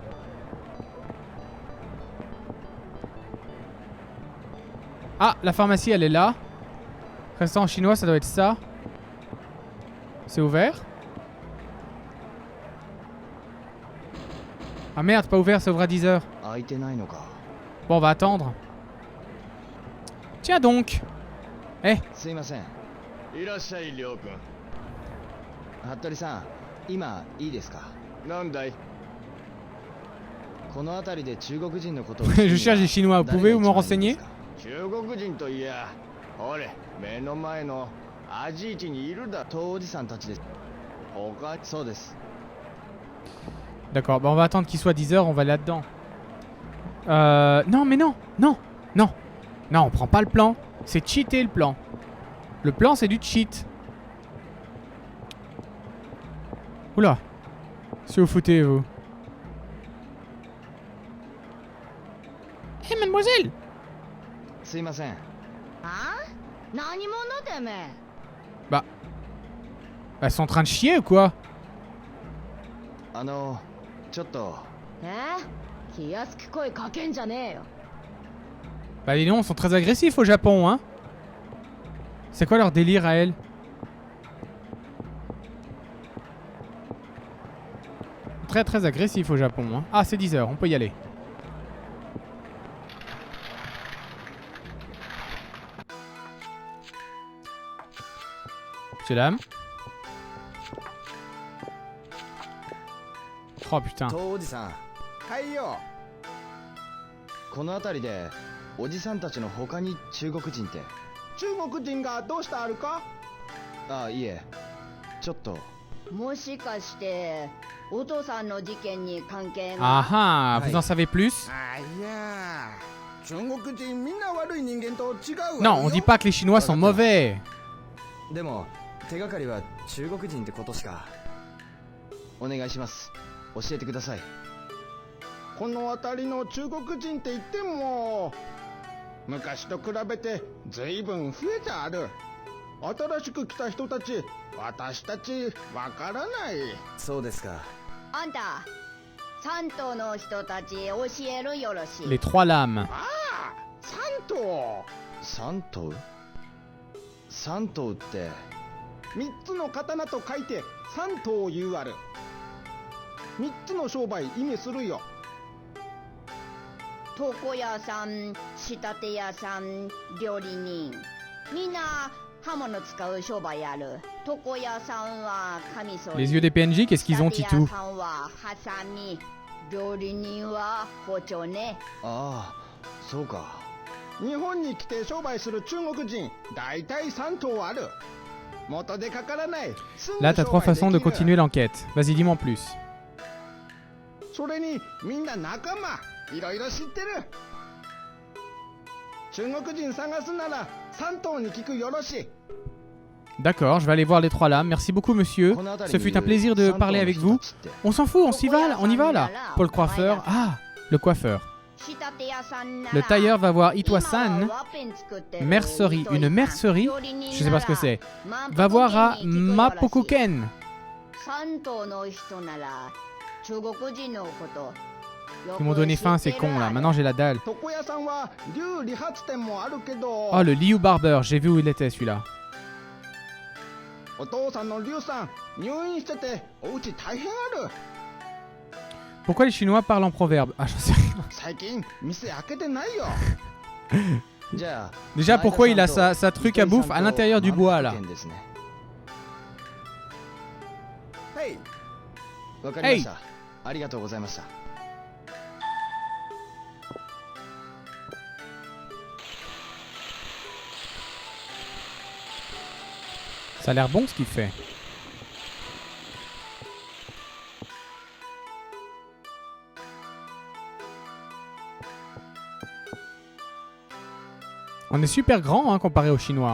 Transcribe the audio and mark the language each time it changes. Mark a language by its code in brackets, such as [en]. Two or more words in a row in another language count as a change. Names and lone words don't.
[fr] Ah, la pharmacie elle est là. Restaurant chinois, ça doit être ça. C'est ouvert? Ah merde, pas ouvert, ça ouvre à 10h. [ja] 開いてないのか。 [fr] Bon, on va attendre. Tiens donc. Eh, [ja] すいません。いらっしゃい、りょうくん。服部さん、今いいですか？なんだい？この辺りで中国人のことを [fr] je cherche les Chinois. Vous pouvez vous m'en renseigner? [ja] 中国人といや、ほれ、目の前のアジイチにいるだ。東おじさんたちです。他、そうです。 [fr] D'accord, bah on va attendre qu'il soit 10h, on va là-dedans. Non, mais non, non, non. Non, on prend pas le plan. C'est cheater le plan. Le plan, c'est du cheat. Oula. Si vous foutez, vous. Hé, mademoiselle! [ja] すいません。何者てめえ。 [fr] Bah. Elles sont en train de chier ou quoi? [ja] ちょっと。気安く声かけんじゃねえよ。 [fr] Bah les noms sont très agressifs au Japon, hein. C'est quoi leur délire à elles? Très très agressif au Japon, hein. Ah, c'est 10h, on peut y aller. Monsieur dame. Oh putain. [ja] 東おじさん。はいよ。この辺りでおじさんたちの他に中国人って。中国人がどうしたあるか？あ、いえ。ちょっと。もしかしてお父さんの事件に関係が。 [fr] Ah ah, vous en savez plus? [ja] あ、いや、中国人みんな悪い人間と違うわよ。 [fr] Non, on dit pas que les Chinois sont mauvais. [ja] でも手がかりは中国人ってことしか。お願いします。教えてください。この辺りの中国人って言っても昔と比べて随分増えてある。新しく来た人たち、私たちわからない。そうですか。あんた三島の人たち教えるよろしい。 [fr] Les trois lames. [ja] ああ、三島。三頭？三頭って三つの刀と書いて三頭言うある。三つの商売意味するよ。床屋さん、仕立て屋さん、料理人、みんな刃物使う商売ある。床屋さんはカミソリ。 [fr] Les yeux des PNJ, qu'est-ce qu'ils ont, [ja] 仕立て [fr] Titou? [ja] 屋さんはハサミ、料理人は包丁ね。ああ、そうか。日本に来て商売する中国人、だいたい三頭ある。元でかからない。 [fr] Là, t'as trois façons de continuer l'enquête. Vas-y, dis-moi en plus. [ja] それにみんな仲間、いろいろ知ってる。中国人探すなら三頭に聞くよろしい。 [fr] D'accord, je vais aller voir les trois lames. Merci beaucoup, monsieur. Ce fut un plaisir de parler avec vous. On s'en fout, on s'y va, on y va là. Pour le coiffeur. Ah, le coiffeur. Le tailleur va voir Itoa-san. Mercerie. Une mercerie? Je sais pas ce que c'est. Va voir à Mapokuken. Ils m'ont donné faim, ces cons là. Maintenant j'ai la dalle. [ja] 床屋さんは竜理髪店もあるけど。 [fr] Oh, le Liu Barber. J'ai vu où il était celui-là. [ja] お父さんの竜さん入院しててお家大変ある。 [fr] Pourquoi les Chinois parlent en proverbe? Ah, j'en sais rien. [ja] 最近店開けてないよ。じゃあ [fr] Déjà, pourquoi il a sa truc à bouffe à l'intérieur du bois là? [ja] はい。わかりました。ありがとうございました。 [fr] Oh Ça a l'air bon ce qu'il fait. On est super grand hein, comparé aux Chinois.